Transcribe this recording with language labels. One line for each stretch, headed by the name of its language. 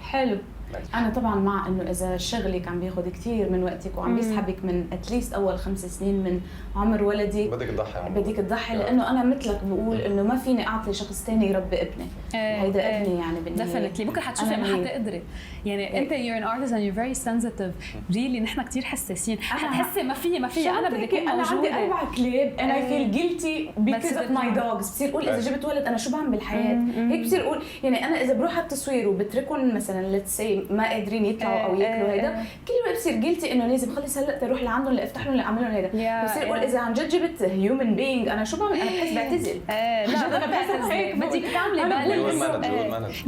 Arabic: حلو. أنا طبعاً مع إنه إذا شغلك عم بياخد كتير من وقتك وعم بيسحبك من أتليست أول 5 سنين من عمر ولدي، بدك تضحي لأنه أنا مثلك بقول إنه ما فيني أعطي شخص تاني يربي ابني. هيدا ابني يعني بالنهاية. ديفينتلي بكره حتشوفي ما حتقدري. يعني أنت
English: you're an artist and you're very sensitive.
Arabic: really نحن كتير حساسين. حتحسي ما في أنا بدي أكون موجودة. أنا عندي 4 كلاب
English: and I feel guilty because of my dogs.
Arabic: بصير أقول إذا جبت ولد أنا شو بعمل بالحياة؟ هيك بصير أقول يعني أنا إذا بروح على التصوير وبتركهم مثلاً
English: let's say
Arabic: ما قادرين يطلعوا او ياكلوا هيدا، كل ما بصير جيلتي انه لازم خلص هلا تروح لعندهم لافتح لهم لاعمل لهم هيدا. بصير اقول اذا عن جد جبت هيومن بينج انا شو بعمل؟ انا بحس بعتزل. لا انا بحس هيك بدك تعملي بالانس.